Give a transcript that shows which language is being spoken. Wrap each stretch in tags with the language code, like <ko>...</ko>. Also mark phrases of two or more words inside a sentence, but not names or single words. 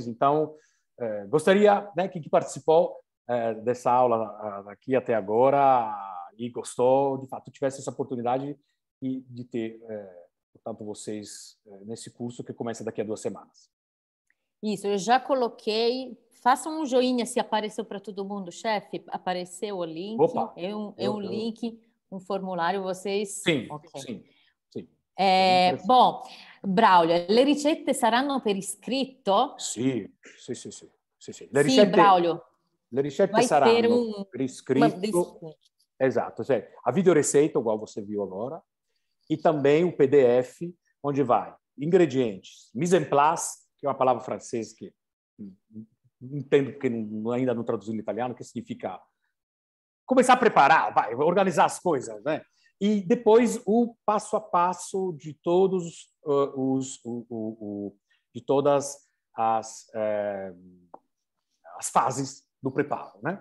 <pt>Então, gostaria, né, que participou dessa aula aqui até agora e gostou, de fato, tivesse essa oportunidade de ter, portanto, vocês nesse curso que começa daqui a 2 semanas. Isso, eu já coloquei. Façam um joinha se apareceu para todo mundo, chefe. Apareceu o link. Opa, é um link, um formulário. Vocês. Sim, okay. Sim. Bom, Braulio,</pt> <it>le ricette saranno per iscritto? Sì. Le ricette, Braulio. Le ricette saranno per iscritto. Esatto, cioè,</it> <pt>a videoreceita, igual você viu agora, e também o PDF, onde vai ingredientes,</pt> <fr>mise en place,</fr> <pt>que é uma palavra francesa que não entendo porque ainda não traduziu no italiano, que significa começar a preparar, organizar as coisas, né? E depois o passo a passo de todas as fases do preparo, né?</pt>